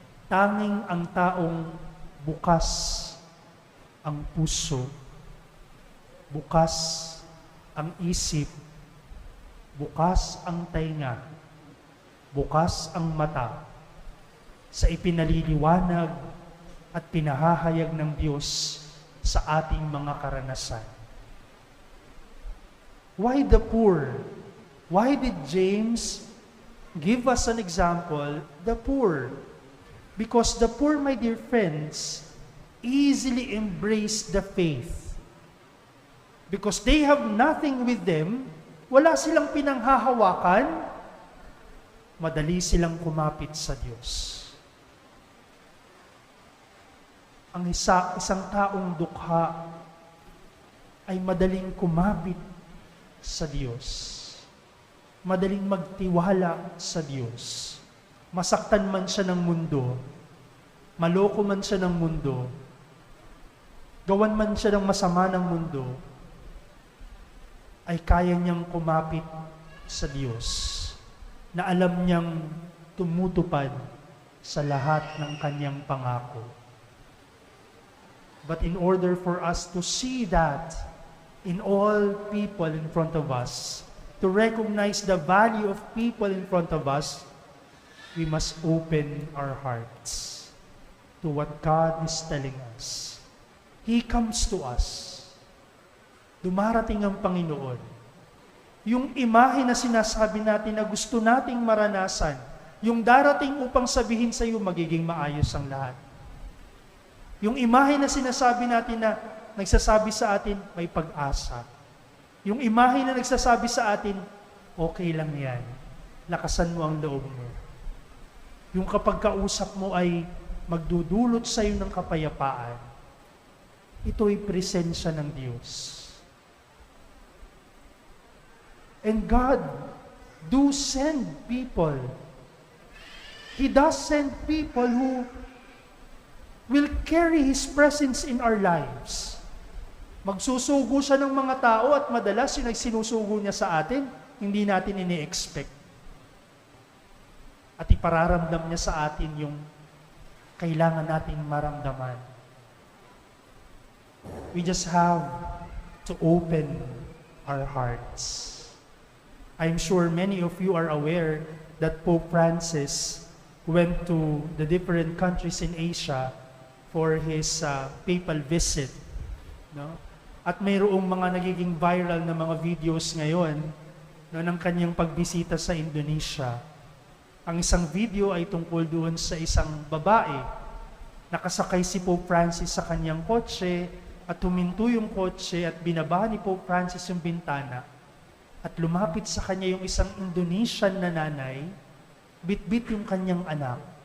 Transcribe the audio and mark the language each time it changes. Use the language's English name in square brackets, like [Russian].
[Filipino] Tanging ang taong bukas ang puso, bukas ang isip, bukas ang tainga, bukas ang mata sa ipinaliliwanag at pinahahayag ng Diyos sa ating mga karanasan. [English] Why the poor? Why did James give us an example, the poor? Because the poor, my dear friends, easily embrace the faith. Because they have nothing with them, [Filipino] wala silang pinanghahawakan, madali silang kumapit sa Diyos. Ang isang taong dukha ay madaling kumapit sa Diyos. Madaling magtiwala sa Diyos. Masaktan man siya ng mundo, maloko man siya ng mundo, gawan man siya ng masama ng mundo, ay kaya niyang kumapit sa Diyos na alam niyang tumutupad sa lahat ng kanyang pangako. [English] But in order for us to see that in all people in front of us, to recognize the value of people in front of us, we must open our hearts to what God is telling us. He comes to us. [Filipino] Dumarating ang Panginoon. Yung imahe na sinasabi natin na gusto nating maranasan, yung darating upang sabihin sa iyo, magiging maayos ang lahat. Yung imahe na sinasabi natin na nagsasabi sa atin, may pag-asa. Yung imahe na nagsasabi sa atin, okay lang yan. Lakasan mo ang loob mo. Yung kapag kausap mo ay magdudulot sa iyo ng kapayapaan, ito'y presensya ng Diyos. [English] And God do send people. He does send people who will carry His presence in our lives. [Filipino] Magsusugo siya ng mga tao at madalas yung nagsinusugo niya sa atin, hindi natin ini-expect. At ipararamdam niya sa atin yung kailangan nating maramdaman. [English] We just have to open our hearts. I'm sure many of you are aware that Pope Francis went to the different countries in Asia for his papal visit. No? [Filipino] At mayroong mga nagiging viral na mga videos ngayon ng kanyang pagbisita sa Indonesia. Ang isang video ay tungkol doon sa isang babae. Nakasakay si Pope Francis sa kanyang kotse at huminto yung kotse at binaba ni Pope Francis yung bintana at lumapit sa kanya yung isang Indonesian na nanay, bit-bit yung kanyang anak.